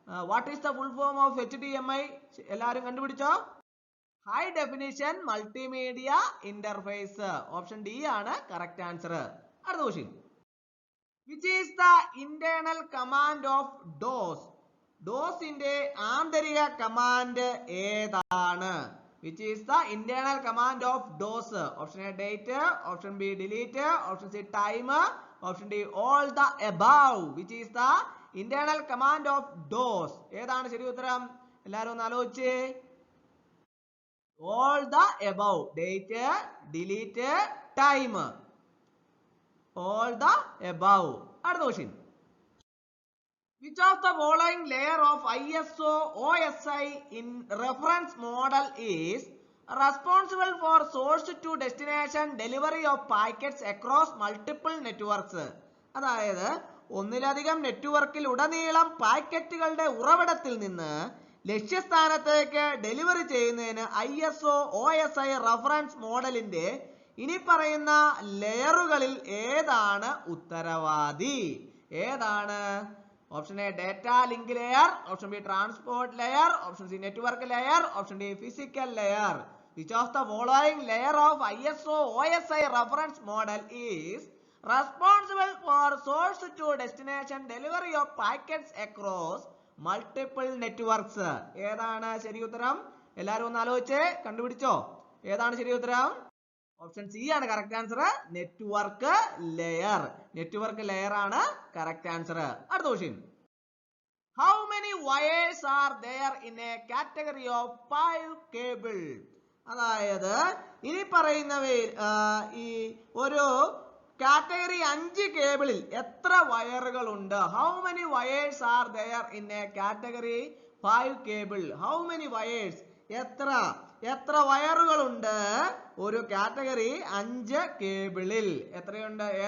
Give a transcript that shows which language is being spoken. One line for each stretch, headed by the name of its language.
English: What is the full form of HDMI?
Malayalam: എല്ലാവരും കണ്ടുപിടിച്ചോ? High definition multimedia interface. Option D ആണ് correct answer. അടുത്ത question.
English: Which is the internal command of DOS?
Malayalam: ഡോസിന്റെ ആന്തരിക command ഏതാണ്?
English: Which is the internal command of DOS? Option A date. Option B delete. Option C time. Option D all the above. Which is the internal command of DOS?
Malayalam: ഏതാണ് ശരി ഉത്തരം? എല്ലാവരും ഒന്ന് ആലോചിച്ചേ.
English: all the above, date, delete, time, all the above.
Malayalam: അടുത്ത question.
English: Which of the following layer of ISO OSI in reference model is responsible for source to destination delivery of packets across multiple networks?
Malayalam: അതായത് ഒന്നിലധികം നെറ്റ്വർക്കിൽ ഉടനീളം പാക്കറ്റുകളുടെ ഉറവിടത്തിൽ നിന്ന് ലക്ഷ്യസ്ഥാനത്തേക്ക് delivery ചെയ്യുന്നതിന് ISO OSI reference മോഡലിന്റെ ഇനി പറയുന്ന ലെയറുകളിൽ ഏതാണ് ഉത്തരവാദി? ഏതാണ്? Option A data link layer, option B transport layer, option C network layer, option D physical layer.
English: Which of the following layer of ISO OSI reference model is responsible for source to destination delivery of packets across multiple networks?
Malayalam: ഏതാണ് ശരി ഉത്തരം? എല്ലാവരും ഒന്ന് ആലോചിച്ച് കണ്ടുപിടിച്ചോ, ഏതാണ് ശരി ഉത്തരം? Option C ആണ് correct answer, network layer. Network layer ആണ് കറക്റ്റ് ആൻസർ. അടുത്ത question.
English: How many wires are there in a category of 5 cable?
Malayalam: അതായത് ഇനി പറയുന്നവയിൽ ഈ ഒരു കാറ്റഗറി 5 കേബിളിൽ എത്ര വയറുകൾ ഉണ്ട്?
English: How many wires are there in a category 5 cable? How many wires?
Malayalam: എത്ര വയറുകൾ ഉണ്ട് ഒരു കാറ്റഗറി 5 കേബിളിൽ? എത്രയുണ്ട്?